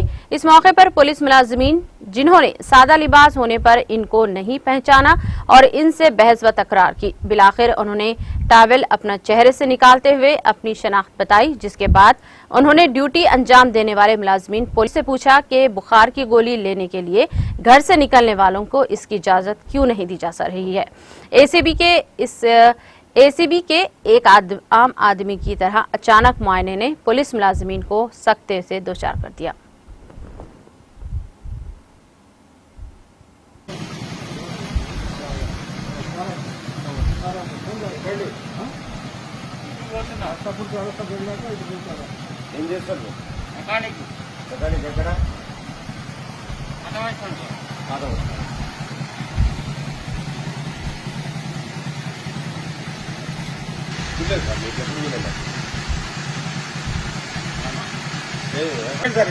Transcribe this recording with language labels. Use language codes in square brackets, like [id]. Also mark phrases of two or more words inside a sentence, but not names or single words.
[ur] اس موقع پر پولیس ملازمین جنہوں نے سادہ لباس ہونے پر ان کو نہیں پہچانا اور ان سے بحث و تکرار کی، بالآخر انہوں نے ٹاول اپنا چہرے سے نکالتے ہوئے اپنی شناخت بتائی، جس کے بعد انہوں نے ڈیوٹی انجام دینے والے ملازمین پولیس سے پوچھا کہ بخار کی گولی لینے کے لیے گھر سے نکلنے والوں کو اس کی اجازت کیوں نہیں دی جا رہی ہے۔ اے سی بی کے ایک عام آدمی کی طرح اچانک معائنے نے پولیس ملازمین کو سختے سے دوچار کر دیا۔ [te] ఏం చేస్తారు? మెకానిక్ ఎక్కడ? చూడలేదు సార్, మీకు ఎప్పుడు చూడలేదు సార్.